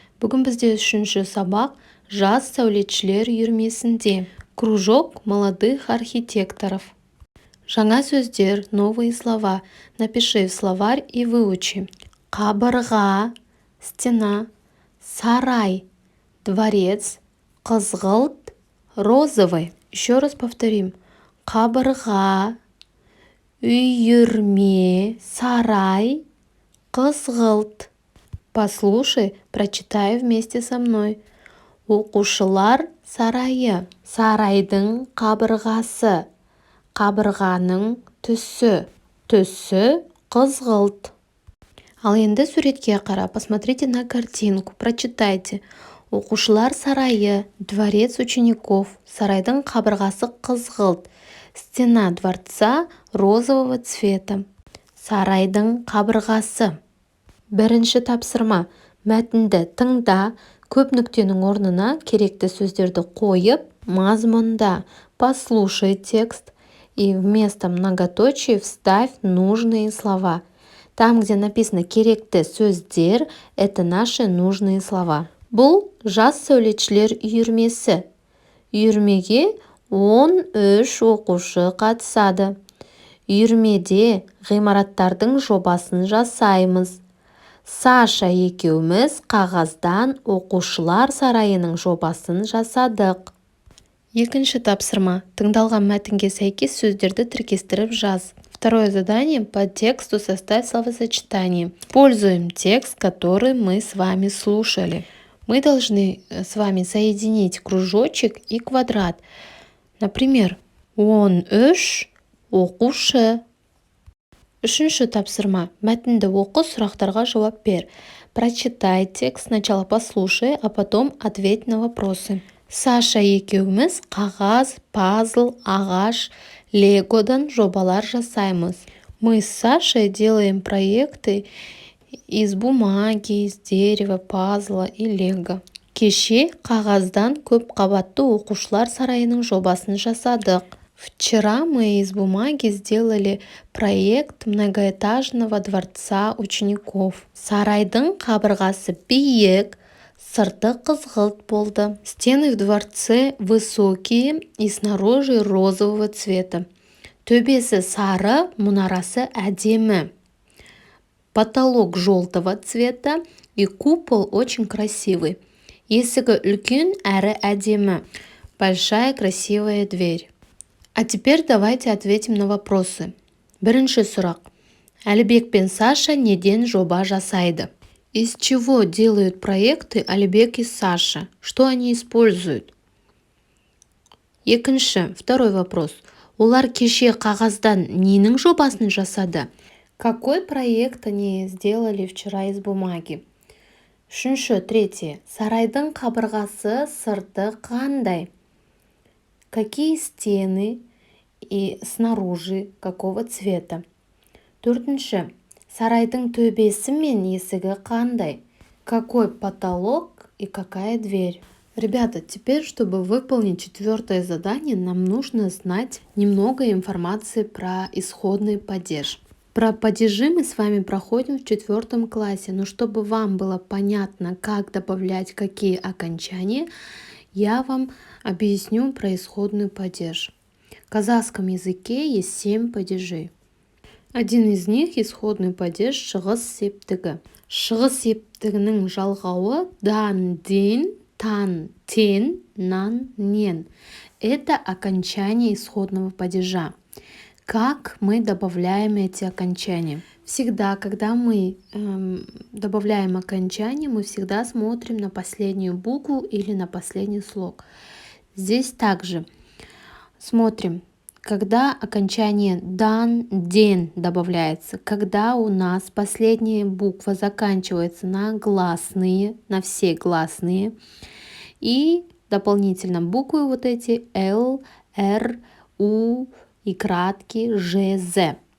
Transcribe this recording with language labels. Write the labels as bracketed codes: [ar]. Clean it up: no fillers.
[kk] Бүгін бізде 3-ші сабақ жас сәулетшілер үйірмесінде. [ru] Кружок молодых архитекторов. [kk] Жаңа сөздер, [ru] новые слова. Напиши в словарь и выучи. [kk] Қабырға, стена, сарай, дворец, қызғылт, розовый. [ru] Еще раз повторим. [kk] Қабырға, үйірме, сарай, қызғылт. [ru] Послушай, прочитай вместе со мной. [kk] Оқушылар сарайы, сарайдың қабырғасы, қабырғаның түсі, түсі қызғылт. Ал енді суретке қара, [ru] посмотрите на картинку, прочитайте. [kk] Оқушылар сарайы, [ru] дворец учеников, [kk] сарайдың қабырғасы қызғылт, [ru] стена дворца розового цвета, [kk] сарайдың қабырғасы. Бірінші тапсырма. Мәтінді тыңда, көп нүктенің орнына керекті сөздерді қойып, мазмұнда [ru] послушай текст и вместо многоточий вставь нужные слова. Там, где написано [kk] керекті сөздер, [ru] это наши нужные слова. [kk] Бұл жас сәулетшілер үйірмесі. Үйірмеге 13 оқушы қатысады. Үйірмеде ғимараттардың жобасын жасаймыз. Саша екеуміз қағаздан оқушылар сарайының жобасын жасадық. Екінші тапсырма. Тыңдалған мәтінге сәйкес сөздерді тіркестіріп жаз. [ru] Второе задание. По тексту составь словосочетание. Используем текст, который мы с вами слушали. Мы должны с вами соединить кружочек и квадрат. Например, 13 оқушы. [kk] Үшінші тапсырма. Мәтінді оқы, сұрақтарға жауап бер. [ru] Прочитай текст, сначала послушай, а потом ответь на вопросы. [kk] Саша екеуміз қағаз, пазл, ағаш, легодан жобалар жасаймыз. [ru] Мы с Сашей делаем проекты из бумаги, из дерева, пазла и лего. [kk] Кеше қағаздан көп қабатты оқушылар сарайының жобасын жасадық. [ru] Вчера мы из бумаги сделали проект многоэтажного дворца учеников. [kk] Сарайдың қабырғасы биік, сырты қызғылт болды. [ru] Стены в дворце высокие и снаружи розового цвета. [kk] Төбесі сары, мұнарасы әдемі. [ru] Потолок желтого цвета и купол очень красивый. [kk] Есігі үлкен әрі әдемі. [ru] Большая красивая дверь. А теперь давайте ответим на вопросы. [kk] Бірінші сұрақ. Әлібек пен Саша неден жоба жасайды? [ru] Из чего делают проекты Әлібек и Саша? Что они используют? [kk] Екінші, [ru] второй вопрос. [kk] Олар кеше қағаздан ненің жобасын жасады? [ru] Какой проект они сделали вчера из бумаги? [kk] Үшінші, третье. Сарайдың қабырғасы сырты қандай? [ru] Какие стены и снаружи какого цвета? [kk] Төртінші. Сарайдың төбесі мен есігі қандай? [ru] Какой потолок и какая дверь? Ребята, теперь, чтобы выполнить 4-е задание, нам нужно знать немного информации про исходный падеж. Про падежи мы с вами проходим в 4 классе, но чтобы вам было понятно, как добавлять какие окончания, я вам объясню про исходный падеж. В казахском языке есть 7 падежей. Один из них исходный падеж [kk] шығыс септігі. Шығыс септігінің жалғауы дан, ден, тан, тен, нан, нен. [ru] Это окончание исходного падежа. Как мы добавляем эти окончания? Всегда, когда мы добавляем окончание, мы всегда смотрим на последнюю букву или на последний слог. Здесь также смотрим, когда окончание дан, ден добавляется, когда у нас последняя буква заканчивается на гласные, на все гласные, и дополнительно буквы вот эти Л, Р, У и краткие Ж, З.